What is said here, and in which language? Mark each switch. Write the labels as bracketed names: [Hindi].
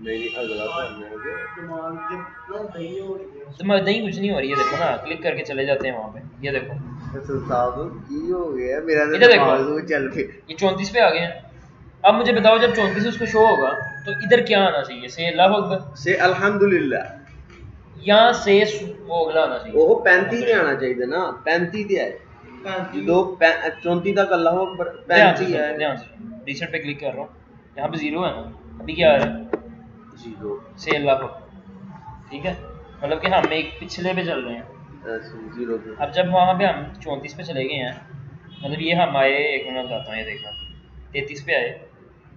[Hindi] नहीं अगला करना है तो मैं नहीं कुछ नहीं हो रही है, देखो ना क्लिक करके चले जाते हैं वहाँ पे, ये देखो [Punjabi] की हो गया मेरा तो [Hindi] इधर देखो दिमाग चल पे, ये 34 पे आ गए हैं। अब मुझे बताओ जब 34 उसको शो होगा तो इधर क्या आना चाहिए, से अल्लाह अकबर, से अल्हम्दुलिल्लाह, या से वो अगला आना चाहिए, [Punjabi] ਉਹ 35 ਤੇ ਆਣਾ ਚਾਹੀਦਾ ਨਾ 35 ਤੇ ਆਏ ਜਦੋਂ 34 [Hindi] तक अल्लाह अकबर 35 है, ध्यान से रीसेट पे क्लिक कर रहा हूँ, यहाँ पे 0 है ना, अभी क्या आ रहा है 0 से अल्लाह अकबर, ठीक है, मतलब कि हम एक पिछले पे चल रहे हैं। 0 पे अब जब वहाँ पे हम 34 पे चले गए हैं, मतलब ये हम आए, एक मिनट बताता हूँ, ये देखना 33 पे आए,